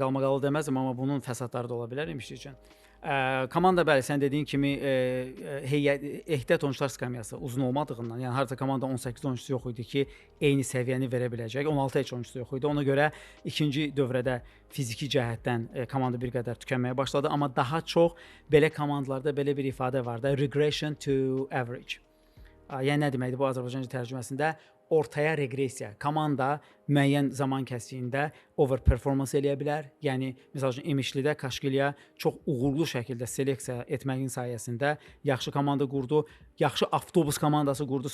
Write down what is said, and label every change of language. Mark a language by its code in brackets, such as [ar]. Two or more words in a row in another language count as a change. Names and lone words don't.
[az] Qalmaqalı deməzdim, amma bunun fəsadları da ola bilər imiş üçün. Komanda bəli, sən dediyin kimi ehtiyat oyunçular skamyası uzun olmadığından, yəni harca komanda 18 oyunçusu yox idi ki, eyni səviyyəni verə biləcək. 16 heç oyunçusu yox idi. Ona görə ikinci dövrədə fiziki cəhətdən komanda bir qədər tükənməyə başladı, amma daha çox belə komandalarda belə bir ifadə var da, [en] regression to average. [az] Yəni nə deməkdir bu Azərbaycanca tərcüməsində? Ortaya reqressiya. Komanda müəyyən zaman kəsiyində overperformans eləyə bilər. Yəni məsəl üçün İmişlidə Kaşkilya çox uğurlu şəkildə seleksiya etməyin sayəsində yaxşı komanda qurdu, yaxşı avtobus komandası qurdu.